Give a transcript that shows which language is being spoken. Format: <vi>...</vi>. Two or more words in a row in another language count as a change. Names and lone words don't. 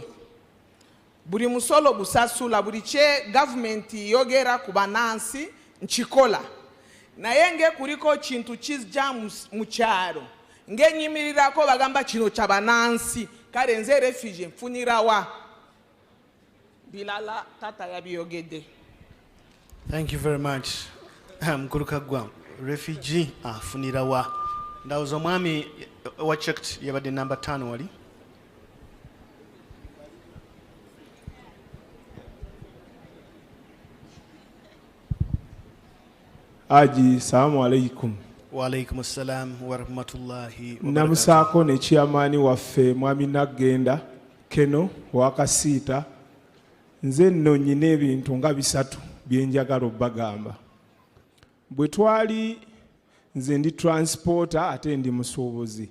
<lg>Buli musolo gusasula, buli kye gavumenti yogera ku banansi nkikola. Naye nge kuliko kintu kizja mu kyalo. Ng'enyimirirako bagamba kino kya banansi. Kale nze refugee nfunirawa. Bilala tata yabiyogedde.</lg> <en>Thank you very much.</en> <lg>Mkulukagwa refugee afunirawa. Ndawuza omwami wa checked yabadde number 5 wali. Aji,</lg> <ar>السلام عليكم. وعليكم السلام ورحمة الله وبركاته.</ar> <lg>Namusaako ne chairman waffe mwami Nagenda Keno wakasiita. Nze nno nyina ebintu nga 3 bye njagala obbagamba. Bwe twali nze ndi transporter ate ndi musuubuzi.</lg>